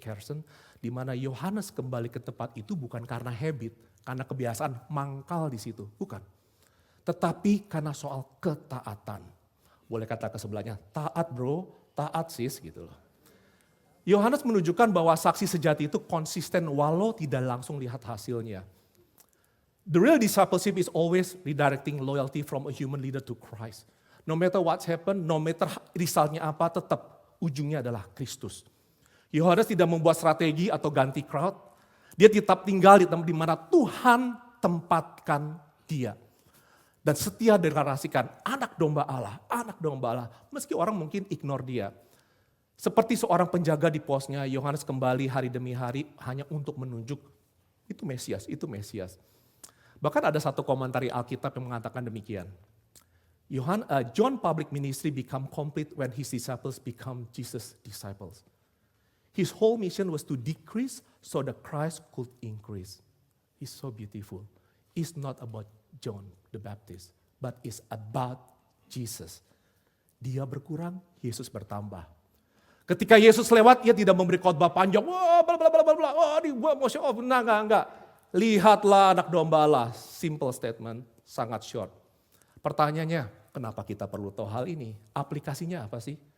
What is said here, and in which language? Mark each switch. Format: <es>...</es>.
<id>Carson, di mana Yohanes kembali ke tempat itu bukan karena habit, karena kebiasaan mangkal di situ, bukan. Tetapi karena soal ketaatan. Boleh kata ke sebelahnya, taat bro, taat sis gitu loh. Yohanes menunjukkan bahwa saksi sejati itu konsisten walau tidak langsung lihat hasilnya.</id> <en>The real discipleship is always redirecting loyalty from a human leader to Christ. No matter what's happened, no matter</en> <id>resultnya apa, tetap ujungnya adalah Kristus. Yohanes tidak membuat strategi atau ganti crowd. Dia tetap tinggal di tempat di mana Tuhan tempatkan dia. Dan setia deklarasikan anak domba Allah, anak domba Allah. Meski orang mungkin ignore dia. Seperti seorang penjaga di posnya, Yohanes kembali hari demi hari hanya untuk menunjuk itu Mesias, itu Mesias. Bahkan ada satu komentari Alkitab yang mengatakan demikian.</id> <en>John public ministry become complete when his disciples become Jesus' disciples. His whole mission was to decrease so that Christ could increase. It's so beautiful. It's not about John the Baptist, but it's about Jesus.</en> <id>Dia berkurang, Yesus bertambah. Ketika Yesus lewat, ia tidak memberi khotbah panjang. Wah, bla bla bla bla bla. Oh, di gua mau show off. Enggak. Lihatlah anak domba Allah.</id> <en>Simple statement,</en> <id>sangat short. Pertanyaannya, kenapa kita perlu tahu hal ini? Aplikasinya apa sih?</id>